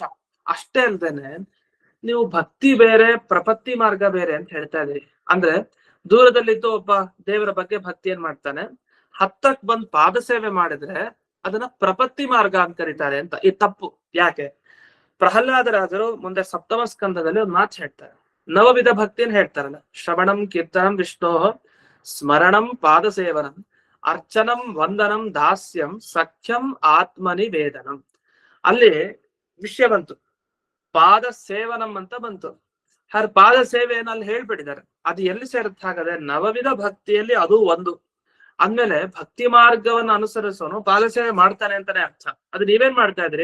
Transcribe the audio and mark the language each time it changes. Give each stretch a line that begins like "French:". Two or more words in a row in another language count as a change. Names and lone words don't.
Kannada: ಅಷ್ಟೇ ಅಲ್ದೇನೆ ನೀವು ಭಕ್ತಿ ಬೇರೆ, ಪ್ರಪತ್ತಿ ಮಾರ್ಗ ಬೇರೆ ಅಂತ ಹೇಳ್ತಾ ಇದೀರಿ. ಅಂದ್ರೆ ದೂರದಲ್ಲಿದ್ದು ಒಬ್ಬ ದೇವರ ಬಗ್ಗೆ ಭಕ್ತಿ ಏನ್ ಮಾಡ್ತಾನೆ, ಹತ್ತಕ್ ಬಂದ್ ಪಾದ ಸೇವೆ ಮಾಡಿದ್ರೆ ಅದನ್ನ ಪ್ರಪತ್ತಿ ಮಾರ್ಗ ಅಂತ ಕರೀತಾರೆ ಅಂತ. ಈ ತಪ್ಪು. ಯಾಕೆ? ಪ್ರಹ್ಲಾದರಾಜರು ಮುಂದೆ ಸಪ್ತಮ ಸ್ಕಂದದಲ್ಲಿ ಒಂದು ಮಾತು ಹೇಳ್ತಾರೆ. ನವವಿಧ ಭಕ್ತಿಯನ್ನು ಹೇಳ್ತಾರಲ್ಲ,
Sanskrit: ಶ್ರವಣಂ ಕೀರ್ತನಂ ವಿಷ್ಣೋ ಸ್ಮರಣಂ ಪಾದ ಸೇವನಂ ಅರ್ಚನಂ ವಂದನಂ ದಾಸ್ಯಂ ಸಖ್ಯಂ ಆತ್ಮನಿ ವೇದನಂ.
Kannada: ಅಲ್ಲಿ ವಿಷಯ ಬಂತು,
Sanskrit: ಪಾದ ಸೇವನಂ
Kannada: ಅಂತ ಬಂತು. ಪಾದ ಸೇವೆಯನ್ನು ಅಲ್ಲಿ ಹೇಳ್ಬಿಟ್ಟಿದ್ದಾರೆ. ಅದು ಎಲ್ಲಿ ಸೇರುತ್ತೆ ಹಾಗಾದ್ರೆ? ನವವಿಧ ಭಕ್ತಿಯಲ್ಲಿ ಅದು ಒಂದು. ಅಂದ್ಮೇಲೆ ಭಕ್ತಿ ಮಾರ್ಗವನ್ನು ಅನುಸರಿಸೋನು ಪಾದ ಸೇವೆ ಮಾಡ್ತಾನೆ ಅಂತಾನೆ ಅರ್ಥ. ಅದು ನೀವೇನ್ ಮಾಡ್ತಾ ಇದ್ರಿ?